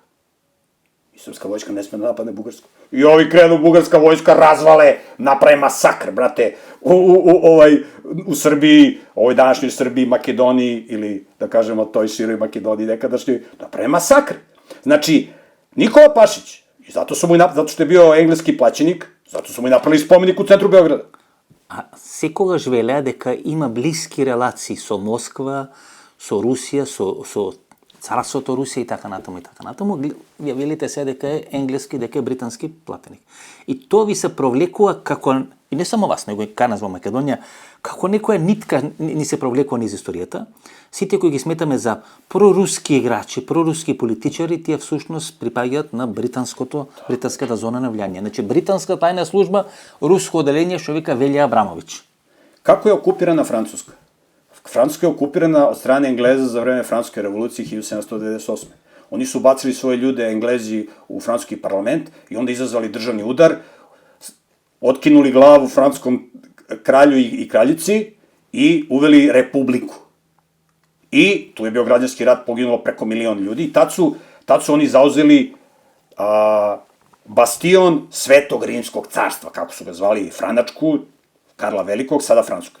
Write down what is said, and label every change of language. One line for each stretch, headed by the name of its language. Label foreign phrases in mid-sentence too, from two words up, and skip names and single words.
Serbian: I srpska vojska ne sme da napadne Bugarsku. I ovi krenu, bugarska vojska razvale, naprave masakr, brate, u Srbiji, ovoj današnjoj Srbiji, Makedoniji, ili da kažemo toj široj Makedoniji nekadašnjoj, naprave masakr. Znači, Nikola Pašić I zato što je bio engleski plaćenik, zato su mu i napravili spomenik u centru Beograda.
Macedonian: A секогаш велеа дека има блиски релации со Москва, со Русија, со царството Русија и така натаму и така натаму. Вие велите се дека е енглески, дека е британски платеник. И тоа ви се провлекува како, и не само вас, него и кај нас во Македонија, како некоја нитка ни се провлекува низ историјата. Сите кои ги сметаме за проруски играчи, проруски политичари, тие всушност припаѓаат на британската зона на влијание. Значи, британска тајна служба, руско оделение, што вика Велја Абрамович. Како е окупирана Француска? Француска е окупирана од страна Енглеза за време Француска револуција 1798.
Serbian: Они su bacili svoje ljude, Englezi, u francuski parlament i onda izazvali državni udar, otkinuli glavu francuskom kralju i kraljici i uveli republiku. I tu je bio građanski rat, poginulo preko 1 milion ljudi i tad su oni zauzeli bastion Svetog Rimskog carstva, kako su ga zvali, Franačku, Karla Velikog, sada Francusku.